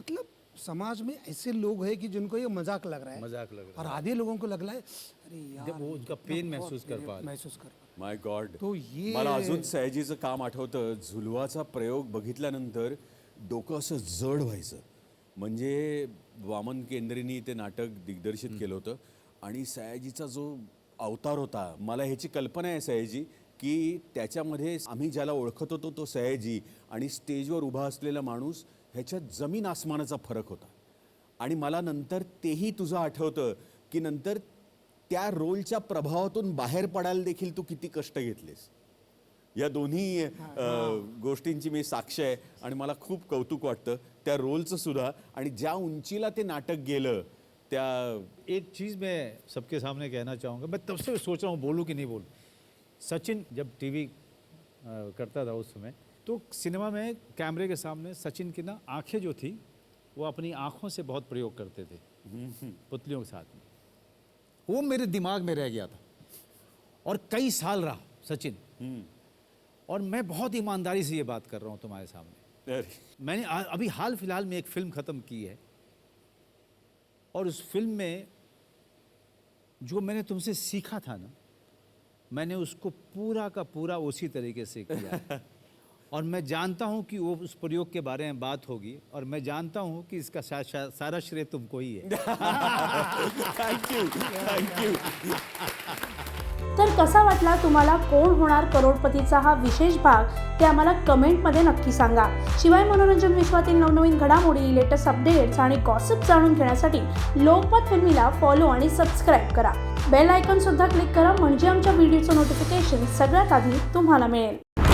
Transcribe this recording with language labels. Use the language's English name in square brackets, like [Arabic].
[Hindi] मतलब समाज में ऐसे लोग हैं कि जिनको ये मजाक लग रहा है, मजाक लग रहा और आधे लोगों को लग रहा है अरे यार, जब वो उनका पेन महसूस कर पा रहे. महसूस कर पा [English] My God. [Hindi] तो ये [Marathi] मला अजून सयाजीचं काम आठवतं. झुलवाचा प्रयोग बघितल्यानंतर डोकं असं जड व्हायचं. म्हणजे वामन केंद्रेनी ते नाटक दिग्दर्शित केलं होतं आणि सयाजीचा जो अवतार होता, मला ह्याची कल्पना आहे सयाजी, की त्याच्यामध्ये आम्ही ज्याला ओळखत होतो तो सयाजी आणि स्टेजवर उभा असलेला माणूस, ह्याच्यात जमीन आसमानाचा फरक होता. आणि मला नंतर तेही तुझं आठवतं की नंतर त्या रोलच्या प्रभावातून बाहेर पडायला देखील तू किती कष्ट घेतलेस. या दोन्ही गोष्टींची मी साक्ष आहे आणि मला खूप कौतुक वाटतं त्या रोलचं सुद्धा. आणि ज्या उंचीला ते नाटक गेलं त्या. [Hindi] एक चीज़ मैं सबके सामने कहना चाहूँगा, मैं तब से सोच रहा हूँ बोलूँ कि नहीं बोलूँ. सचिन जब टीवी करता था उस समय, तो सिनेमा में कैमरे के सामने सचिन की ना आंखें जो थी वो अपनी आँखों से बहुत प्रयोग करते थे पुतलियों के साथ में. वो मेरे दिमाग में रह गया था और कई साल रहा सचिन. और मैं बहुत ईमानदारी से ये बात कर रहा हूँ तुम्हारे सामने. अरे, मैंने अभी हाल फिलहाल में एक फिल्म ख़त्म की है और उस फिल्म में जो मैंने तुमसे सीखा था ना, मैंने उसको पूरा का पूरा उसी तरीके से किया. और मैं जानता हूँ कि वो उस प्रयोग के बारे में बात होगी और मैं जानता हूँ कि इसका सारा श्रेय तुमको ही है. [English] Thank you. [Marathi] तर कसा वाटला तुम्हाला कोण होणार करोडपतीचा हा विशेष भाग ते आम्हाला कमेंटमध्ये नक्की सांगा. शिवाय मनोरंजन विश्वातील नवनवीन घडामोडी, लेटेस्ट अपडेट्स आणि गॉसिप जाणून घेण्यासाठी लोकमत फिल्मीला फॉलो आणि सबस्क्राईब करा. बेल आयकॉन सुद्धा क्लिक करा, म्हणजे आमच्या व्हिडिओचं नोटिफिकेशन सगळ्यात आधी तुम्हाला मिळेल.